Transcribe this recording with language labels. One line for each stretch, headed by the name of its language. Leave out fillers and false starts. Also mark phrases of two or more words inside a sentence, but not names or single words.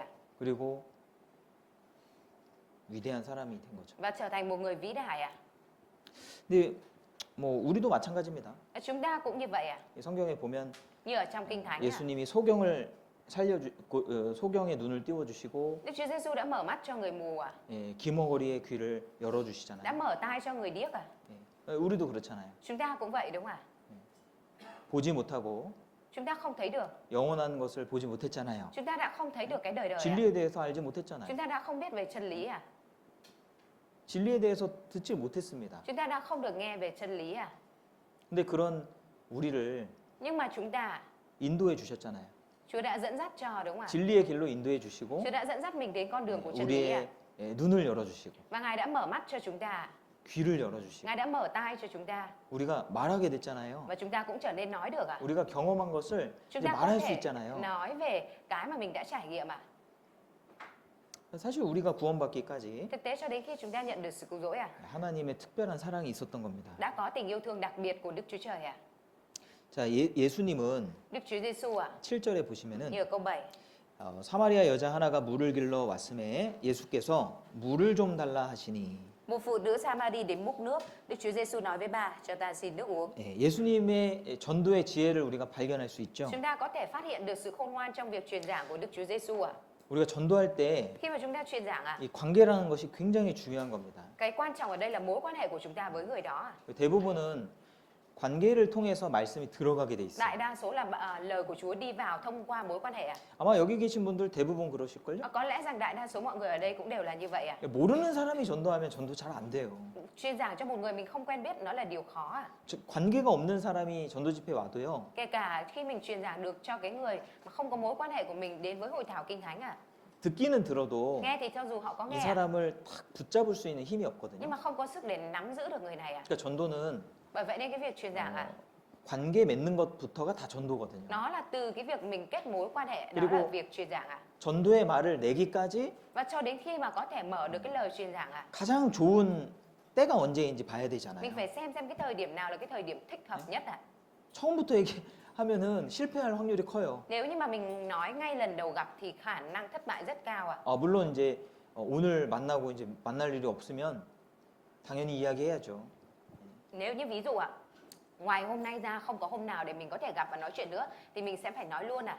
Korean: 그리고 위대한 사람이 된 거죠.
Vietnamese: Và trở thành một người vĩ đại ạ.
Korean: 근데 뭐 우리도 마찬가지입니다.
Vietnamese: Chúng ta cũng như vậy ạ.
Korean: 이 성경에 보면
Vietnamese: Như ở trong Kinh Thánh ạ.
Korean: 예수님이 소경의 눈을 띄워주시고
Vietnamese: Đức Chúa Giêsu đã mở mắt cho người mù ạ.
Korean: 예, 기머거리의 귀를
Vietnamese: Đã
Korean: 열어주시잖아요.
Vietnamese: mở tai cho người điếc ạ.
Korean: 예, 우리도 그렇잖아요.
Vietnamese: Chúng ta cũng vậy đúng không ạ?
Korean: 보지 못하고
Vietnamese: Chúng ta không thấy được.
Korean: 영원한 것을 보지 못했잖아요.
Vietnamese: Chúng ta đã không thấy được cái đời đời ạ.
Korean: 진리에 대해서 알지 못했잖아요.
Vietnamese: Chúng ta đã không biết về chân lý ạ.
Korean: 진리에 대해서 듣지 못했습니다.
Vietnamese: Chúng ta đã không được nghe về chân lý ạ.
Korean: 근데 그런 우리를
Vietnamese: Nhưng mà chúng ta,
Korean: 인도해 주셨잖아요.
Vietnamese: Chúa đã dẫn dắt cho đúng không ạ?
Korean: 진리의 길로 인도해 주시고
Vietnamese: Chúa đã dẫn dắt mình đến con đường của chân lý ạ.
Korean: 우리의 눈을 열어 주시고
Vietnamese: Và Ngài đã mở mắt cho chúng ta.
Korean: 귀를 열어 주시고
Vietnamese: Ngài đã mở tai cho chúng ta.
Korean: 우리가 말하게 됐잖아요.
Vietnamese: Và chúng ta cũng trở nên nói được ạ.
Korean: 우리가 경험한 것을
Vietnamese: Chúng
Korean: 이제
Vietnamese: ta có
Korean: 말할 수
Vietnamese: thể
Korean: 있잖아요.
Vietnamese: nói về cái mà mình đã trải nghiệm ạ.
Korean: 사실 우리가 구원받기까지
Vietnamese: Thực tế cho đến khi chúng ta nhận được sự cứu rỗi ạ,
Korean: 하나님의 특별한 사랑이 있었던 겁니다.
Vietnamese: đã có tình yêu thương đặc biệt của Đức Chúa Trời ạ.
Korean: 자, 예수님은
Vietnamese: Đức Chúa Giêsu ạ,
Korean: 7절에 보시면은
Vietnamese: như ở câu 7.
Korean: 사마리아 여자 하나가 물을 길러 왔음에 예수께서 물을 좀 달라 하시니
Vietnamese: Một phụ nữ Samari đến múc nước, Đức Chúa Giêsu nói với bà, cho ta xin nước uống.
Korean: 예수님의 전도의 지혜를 우리가 발견할 수 있죠.
Vietnamese: Chúng ta có thể phát hiện được sự khôn ngoan trong việc truyền giảng của Đức Chúa Giêsu ạ.
Korean: 우리가 전도할 때
Vietnamese: Khi mà chúng ta truyền giảng ạ,
Korean: 이 관계라는 것이 굉장히 중요한 겁니다.
Vietnamese: cái quan trọng ở đây là mối quan hệ của chúng ta với người đó ạ.
Korean: 대부분은 관계를 통해서 말씀이 들어가게 돼 있어요.
Vietnamese: Đại đa số là lời của Chúa đi vào thông qua mối quan hệ ạ.
Korean: 아마 여기 계신 분들 대부분 그러실걸요?
Vietnamese: Có lẽ rằng đại đa số mọi người ở đây cũng đều là như vậy ạ.
Korean: 모르는 사람이 전도하면 전도 잘 안 돼요.
Vietnamese: Truyền giảng cho một người mình không quen biết nó là điều khó ạ.
Korean: 즉 관계가 없는 사람이 전도 집회 와도요.
Vietnamese: Kể cả khi mình truyền giảng được cho cái người mà không có mối quan hệ của mình đến với hội thảo kinh thánh ạ.
Korean: 듣기는 들어도
Vietnamese: Nghe thì cho dù họ có
Korean: 이
Vietnamese: nghe ạ,
Korean: 사람을 탁 붙잡을 수 있는 힘이
Vietnamese: nhưng
Korean: 없거든요.
Vietnamese: mà không có sức để nắm giữ được người này ạ.
Korean: 그러니까 전도는
Vietnamese: Bởi vậy nên cái việc truyền giảng ạ,
Korean: 관계 맺는 것부터가 다 전도거든요.
Vietnamese: nó là từ cái việc mình kết mối quan hệ, đó
Korean: 그리고
Vietnamese: là việc truyền giảng ạ.
Korean: 전도의 말을 내기까지
Vietnamese: Và cho đến khi mà có thể mở được cái lời truyền giảng ạ,
Korean: 가장 좋은 때가 언제인지 봐야
Vietnamese: mình
Korean: 되잖아요.
Vietnamese: phải xem cái thời điểm nào là cái thời điểm thích hợp nhất ạ.
Korean: 처음부터 얘기하면은 실패할 확률이 커요.
Vietnamese: Nếu như mà mình nói ngay lần đầu gặp thì khả năng thất bại rất cao ạ.
Korean: 물론 이제 오늘 만나고 이제 만날 일이 없으면 당연히 이야기해야죠.
Vietnamese: Nếu như ví dụ ạ, ngoài hôm nay ra không có hôm nào để mình có thể gặp và nói chuyện nữa thì mình sẽ phải nói luôn ạ.